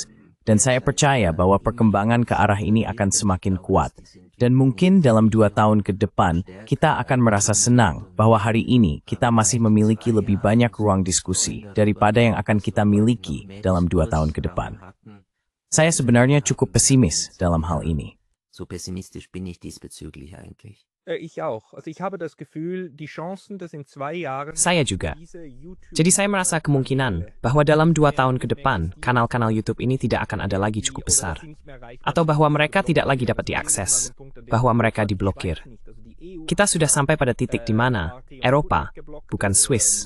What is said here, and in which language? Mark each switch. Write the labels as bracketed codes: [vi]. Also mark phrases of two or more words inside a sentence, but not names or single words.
[id] Dan saya percaya bahwa perkembangan ke arah ini akan semakin kuat. Dan mungkin dalam 2 tahun ke depan, kita akan merasa senang bahwa hari ini kita masih memiliki lebih banyak ruang diskusi daripada yang akan kita miliki dalam 2 tahun ke depan. Saya sebenarnya cukup pesimis dalam hal ini. [de] So pessimistisch bin ich diesbezüglich eigentlich. Ich auch. Also ich habe das Gefühl, die Chancen, dass in 2 Jahren [id] Saya juga. Jadi saya merasa kemungkinan bahwa dalam 2 tahun ke depan, kanal-kanal YouTube ini tidak akan ada lagi cukup besar. Atau bahwa mereka tidak lagi dapat diakses. Bahwa mereka diblokir. Kita sudah sampai pada titik di mana Eropa, bukan Swiss.